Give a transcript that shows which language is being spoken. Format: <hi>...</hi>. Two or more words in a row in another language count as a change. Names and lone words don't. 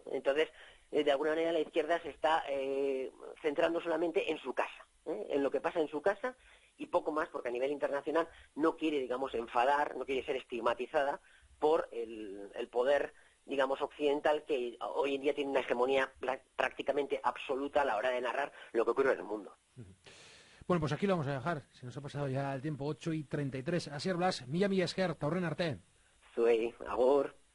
<es>Entonces, de alguna manera la izquierda se está centrando solamente en su casa, en lo que pasa en su casa y poco más, porque a nivel internacional no quiere, digamos, enfadar, no quiere ser estigmatizada por el poder, digamos, occidental, que hoy en día tiene una hegemonía prácticamente absoluta a la hora de narrar lo que ocurre en el mundo. Bueno, pues aquí lo vamos a dejar. Se nos ha pasado ya el tiempo, 8:33.</es> <eu>Asier Blas, mila esker, eta horren arte. Zuei, agur.</eu>